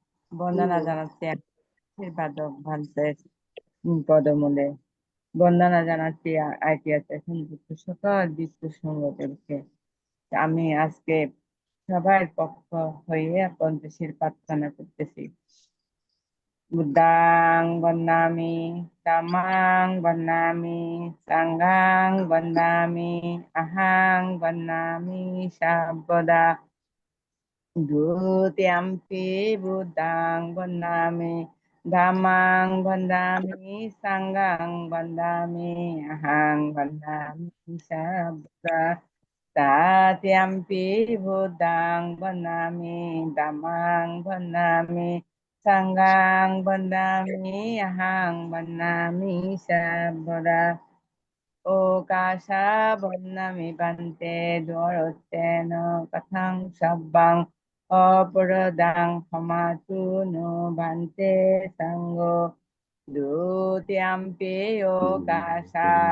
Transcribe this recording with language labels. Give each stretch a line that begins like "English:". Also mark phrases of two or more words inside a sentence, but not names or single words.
Bangla: আশীর্বাদক ভান্তের পদমূলে বন্দনা জানাচ্ছি ITSS সংযুক্ত সকল বিশ্ব সংগঠনকে। আমি আজকে সবার পক্ষ হয়ে পঞ্চশীল প্রার্থনা করতেছি।
Pali: বুদ্ধাং বন্দামি ধম্মাং বন্দামি সাংঘাং বন্দামি আহাং বন্দামি সর্বদা। দ্বিতীয়াম্পি বুদ্ধাং বন্দামি ধম্মাং বন্দামি সাংঘাং বন্দামি আহাং বন্দামি সর্বদা। Tatyampi Buddhang Vandami Dhammang Vandami Sanghang Vandami Ahang Vandami Sabara Okasa Vandami Bante Dwarottena Kathang Sabbang Aparadang Hamatu no Bante Sango Dutiyampi Okasa